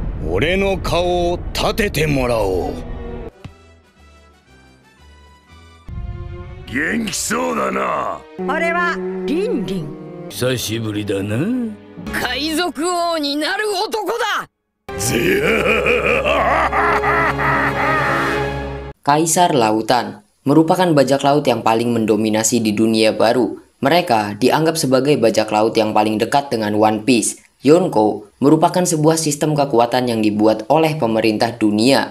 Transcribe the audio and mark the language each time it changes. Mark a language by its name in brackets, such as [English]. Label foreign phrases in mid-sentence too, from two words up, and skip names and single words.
[Japanese] 俺の顔を立ててもらおう。元気そうだな。俺はリンリン。久しぶりだな。海賊王になる男だ。 [Indonesian] Kaisar Lautan merupakan bajak laut yang paling mendominasi di dunia baru. Mereka dianggap sebagai bajak laut yang paling dekat dengan One Piece. Yonko merupakan sebuah sistem kekuatan yang dibuat oleh pemerintah dunia.